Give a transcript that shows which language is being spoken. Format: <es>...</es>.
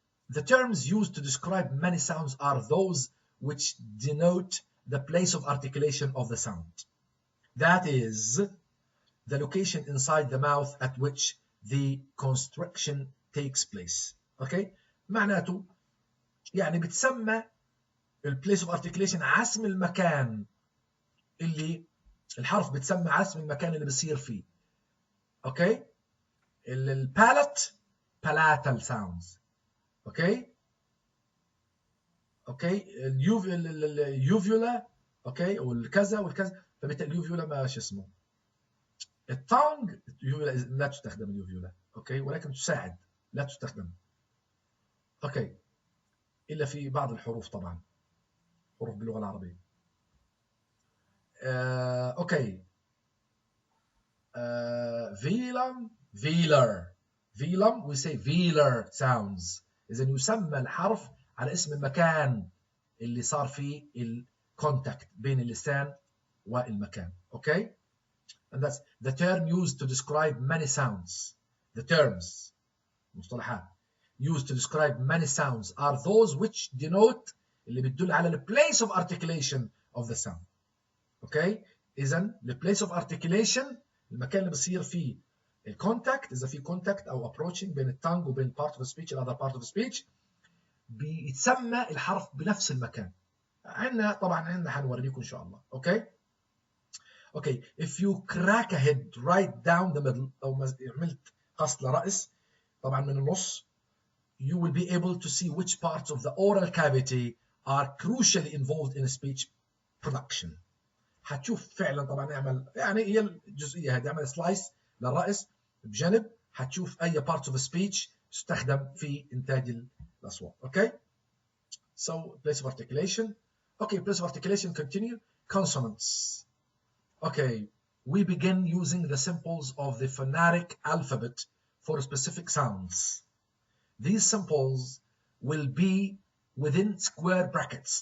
<en>The terms used to describe many sounds are those which denote the place of articulation of the sound. That is, the location inside the mouth at which the constriction takes place. Okay?</en> <ar>معناته يعني بتسمى</ar> <en>place of articulation</en> <ar>عزم المكان اللي الحرف بتسمى عزم المكان اللي بصير فيه.</ar> <en>Okay? البالات palatal sounds.</en> <ar>اوكي اليوفيولا اوكي والكذا والكذا، فبالتالي اليوفيولا ما شو اسمه التانج لا تستخدم اليوفيولا. اوكي، ولكن تساعد، لا تستخدم. اوكي، الا في بعض الحروف طبعا، حروف باللغه العربيه.</ar> <en>Okay, velum velar we say velar sounds.</en> <ar>إذا يسمى الحرف على اسم المكان اللي صار فيه الكونتاكت بين اللسان والمكان.</ar> <en>Okay? And that's the term used to describe many sounds. The terms, مصطلحات, used to describe many sounds are those which denote</en> <ar>اللي بتدل على</ar> <en>the place of articulation of the sound. Okay?</en> <ar>إذا the place of articulation المكان اللي بصير فيه الكونتاكت، إذا في كونتاكت أو approaching بين التانج وبين</ar> <en>part of the speech</en> <ar>and other part of the speech، بيتسمى الحرف بنفس المكان. عندنا طبعا حنوريكم إن شاء الله.</ar> <en>Okay? Okay, if you crack a head right down the middle</en> <ar>أو عملت قص لرأس طبعا من النص،</ar> <en>you will be able to see which parts of the oral cavity are crucially involved in speech production.</en> <ar>هتشوف فعلا طبعا نعمل يعني هي الجزئية هذه، نعمل سلايس للرأس بجنب، هتشوف أي</ar> <en>parts of speech</en> <ar>تستخدم في إنتاج الأصوات.</ar> <en>Okay? So place of articulation. Okay, place of articulation continue. Consonants. Okay, we begin using the symbols of the phonetic alphabet for specific sounds. These symbols will be within square brackets.</en>